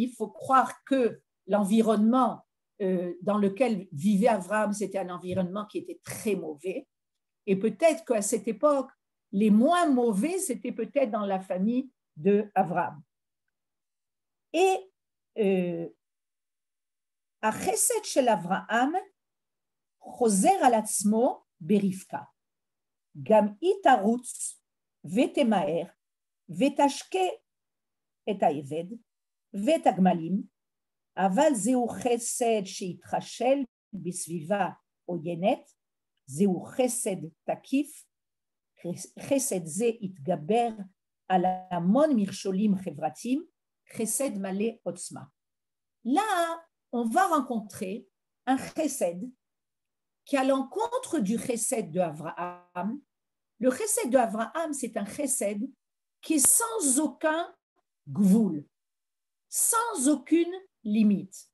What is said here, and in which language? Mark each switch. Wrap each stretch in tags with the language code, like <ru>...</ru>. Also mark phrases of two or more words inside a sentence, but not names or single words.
<fr>Il faut croire que l'environnement dans lequel vivait Abraham, c'était un environnement qui était très mauvais. Et peut-être qu'à cette époque, les moins mauvais, c'était peut-être dans la famille de Abraham.</fr> <he>Et החסד של אברהם חוזר על עצמו ברבקה. גם היא תרוץ ותמהר ותשקה את העבד ואת הגמלים, אבל זהו חסד שהתחשל בסביבה עוינת, זהו חסד תקיף, חסד זה התגבר על המון מכשולים חברתיים, חסד מלא עוצמה.</he> <fr>Là, on va rencontrer un chesed qui est à l'encontre du chesed de Abraham. Le chesed de Abraham, c'est un chesed qui est sans aucun gvoul, sans aucune limite.</fr>